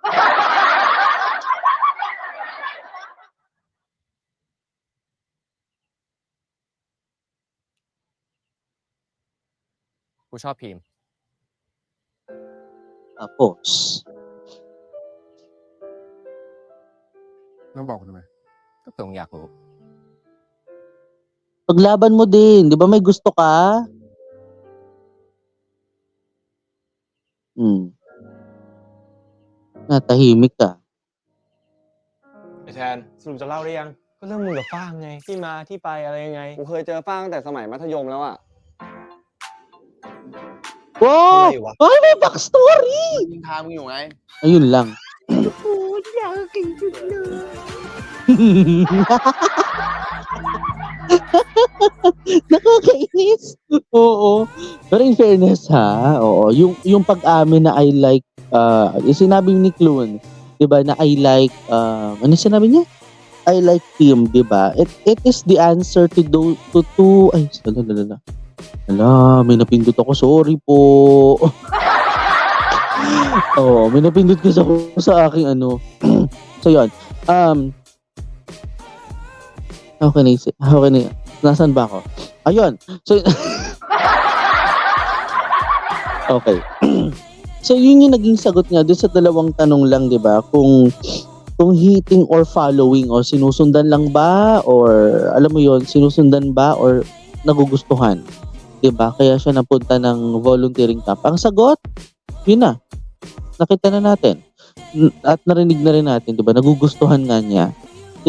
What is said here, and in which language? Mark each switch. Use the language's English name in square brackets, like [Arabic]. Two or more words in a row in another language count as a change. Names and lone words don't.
[Thai] กูชอบพิมพ์ [Filipino] Tapos. [Thai] แล้วบอกกูทำไม ก็ตรงอยากรู้ [Filipino] Paglaban mo din. Di ba may gusto ka? Natahimik ka. [Thai] ไอ้แทนสรุปจะเล่าได้ยัง ก็เรื่องมึงกับฟ้างไง ที่มาที่ไปอะไรยังไง กูเคยเจอฟ้างตั้งแต่สมัยมัธยมแล้วอ่ะ [English] Wow! [Filipino] Ano yun? Ay, may backstory! [Thai] ยิงทางมึงอยู่ไง [Filipino] Ayun lang. Nakakainis. Oo. Pero [English] in fairness [Filipino] ha, oo, yung pag-amin na [English] I like, [Filipino] yung sinabi ni Clun, 'di ba, na [English] I like, [Filipino] ano sinabi niya? [English] I like Tim, [Filipino] 'di ba? [English] It is the answer to ay, lalala. [Filipino] Hala, may napindot ako. Sorry po. Oo, may napindot kasi ako sa aking ano. So, yun. [English] How can I say? [Filipino] Nasaan ba ako? Ayun. So, okay. So, yun yung naging sagot nga doon sa dalawang tanong lang, di ba? Kung [English] hitting or following [Filipino] o sinusundan lang ba or alam mo yun, sinusundan ba or nagugustuhan? Di ba? Kaya siya napunta ng [English] volunteering camp. [Filipino] Ang sagot, yun na. Nakita na natin. At narinig na rin natin, di ba? Nagugustuhan nga niya. Di ba?